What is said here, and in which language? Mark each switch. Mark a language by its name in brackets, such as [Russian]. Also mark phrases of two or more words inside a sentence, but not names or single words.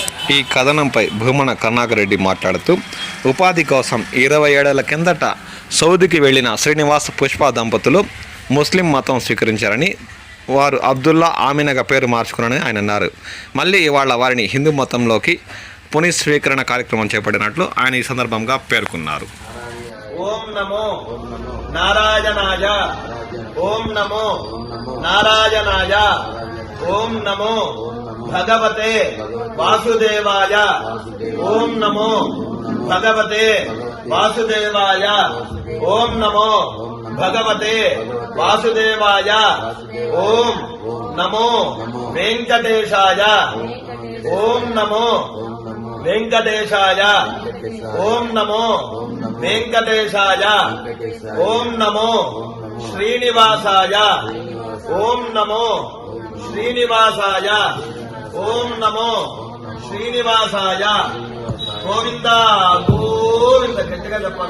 [Telugu] ఈ కథనంపై భూమన కరుణాకర్ రెడ్డి మాట్లాడుతూ ఉపాధి కోసం 20 ఏళ్ల కిందట సౌదీకి వెళ్లిన శ్రీనివాస్ పుష్ప దంపతులు ముస్లిం మతం స్వీకరించారని, వారు అబ్దుల్లా ఆమినగా పేరు మార్చుకున్నారని ఆయన అన్నారు. మళ్ళీ ఇవాళ వారిని హిందూ మతంలోకి పునఃస్వీకరణ కార్యక్రమం చేపట్టినట్లు ఆయన ఈ సందర్భంగా పేర్కొన్నారు. [Sanskrit] ఓం నమో నారాయణాయ ఓం నమో నారాయణాయ ఓం నమో భగవతే వాసుదేవాయ ఓం నమో భగవతే వాసుదేవాయ ఓం నమో భగవతే వాసుదేవాయ ఓం నమో వెంకటేశాయ ఓం నమో వెంకటేశాయ ఓం నమో వెంకటేశాయ ఓం నమో శ్రీనివాసాయ ఓం నమో శ్రీనివాసాయ ఓం నమో శ్రీనివాసాయ గోవింద గోవింద [Telugu] గట్టిగా చెప్పాలి.